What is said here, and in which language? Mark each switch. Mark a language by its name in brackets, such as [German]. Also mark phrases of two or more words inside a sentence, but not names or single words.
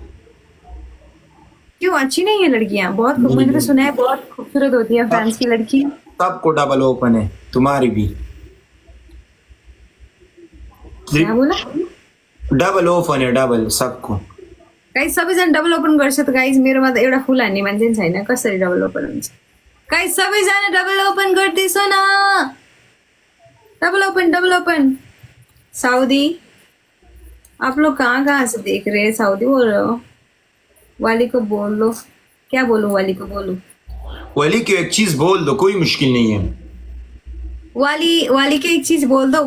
[Hindi] क्यों अच्छी नहीं है लड़कियां? मैंने तो सुना है बहुत खूबसूरत होती है फ्रांस की लड़की। सबको [English] double open [Hindi] है, तुम्हारी भी। क्या बोला? [English] double open [Hindi] है, डबल सबको। [Nepali] काही सबैजना [English] double open [Nepali] गर्छ त गाइज, मेरोमा त एउटा फुल हान्ने मान्छे नि छैन, कसरी [English] double open [Nepali] हुन्छ? गाइज सबैजना [English] double open [Nepali] गर्दैछौ न? [English] double open, double open. [Hindi] सऊदी, आप लोग कहाँ कहाँ से देख रहे हैं? सऊदी बोल रहे हो? वाली को बोल लो। क्या बोलूं? वाली को बोलूं? वली की एक चीज बोल दो, कोई मुश्किल नहीं है। वाली की एक चीज बोल दो।